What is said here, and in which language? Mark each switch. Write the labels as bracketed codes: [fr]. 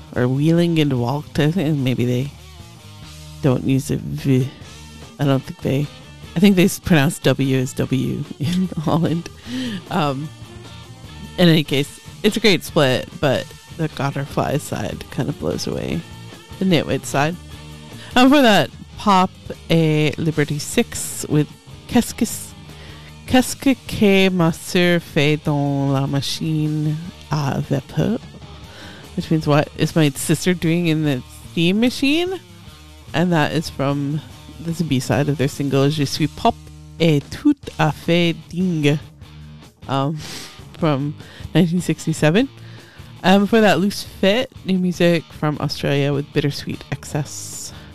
[en] Or Wielingenwalt, I think. Maybe they don't use a V. I think they pronounce W as W in Holland. In any case, it's a great split, but the Gotterflies side kind of blows away the Nitwits side. And for that, Pop a Liberty 6 with [fr] Qu'est-ce que ma soeur fait dans la machine à vapeur? [en] Which means, what is my sister doing in the steam machine? And that is from the B-side of their single [fr] Je suis pop et tout à fait dingue, [en] from 1967. For that, Loose Fit, new music from Australia with Bittersweet Excess.